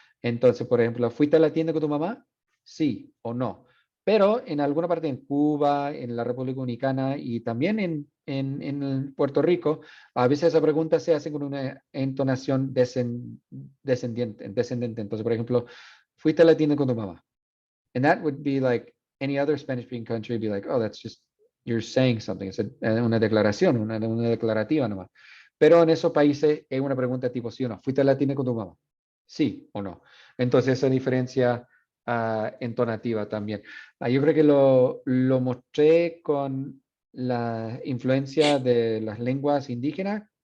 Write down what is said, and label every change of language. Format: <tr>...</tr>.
<es>Entonces, por ejemplo, ¿fuiste a la tienda con tu mamá? Sí o no. Pero en alguna parte en Cuba, en la República Dominicana y también en Puerto Rico, a veces esa pregunta se hace con una entonación descendente. Entonces, por ejemplo, ¿fuiste a la tienda con tu mamá?</es> <en>And that would be like any other Spanish-speaking country, be like, oh, that's just, you're saying something.</en> <es>Es una declaración, una declarativa nomás. Pero en esos países es una pregunta tipo sí o no. ¿Fuiste a la tienda con tu mamá? Sí o no. Entonces esa diferencia entonativa también. Yo creo que lo mostré con la influencia de las lenguas indígenas.</es>